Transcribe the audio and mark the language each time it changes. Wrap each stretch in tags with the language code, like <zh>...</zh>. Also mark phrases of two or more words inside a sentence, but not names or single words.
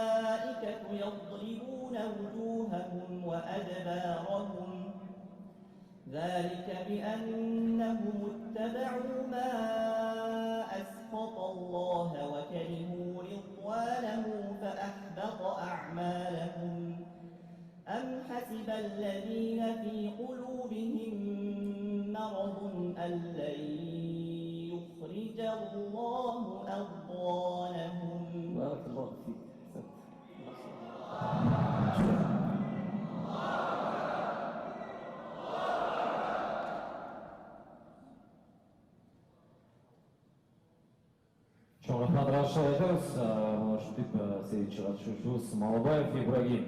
<ar>الملائكة يضربون وجوههم وأدبارهم ذلك بأنهم اتبعوا ما أسخط الله وكرهوا رضوانه فأحبط أعمالهم أم حسب الذين في قلوبهم مرض أن لن يخرج الله أضغانهم. بارك الله فيك.</ar> <ky>Чоң рахмат Раша айтабыз. Ушинтип сегизинчи катышуучубуз Малыбаев Ибрагим.</ky>